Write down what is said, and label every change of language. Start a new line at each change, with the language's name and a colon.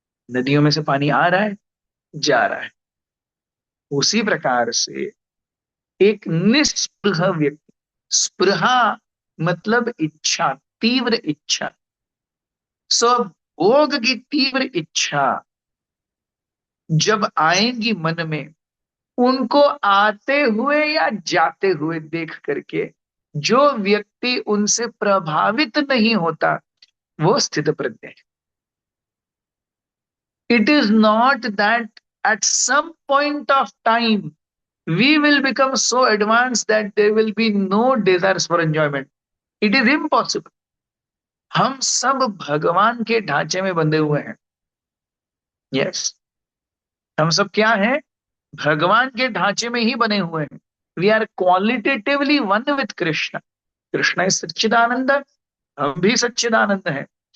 Hindi: नदियों में से पानी आ रहा है, जा रहा है। उसी प्रकार से एक निस्पृह व्यक्ति, स्पृहा मतलब इच्छा, तीव्र इच्छा, सो भोग की तीव्र इच्छा जब आएंगी मन में, उनको आते हुए या जाते हुए देख करके जो व्यक्ति उनसे प्रभावित नहीं होता, वो स्थित प्रज्ञ है।
English: It is not that at some point of time we will become so advanced that there will be no desires for enjoyment. It is impossible.
Hindi: हम सब भगवान के ढांचे में बंधे हुए हैं। यस। हम सब क्या हैं? भगवान के ढांचे में ही बने हुए हैं।
English: We are qualitatively one with Krishna.
Hindi: Krishna is सच्चिदानंद, हम भी सच्चिदानंद हैं।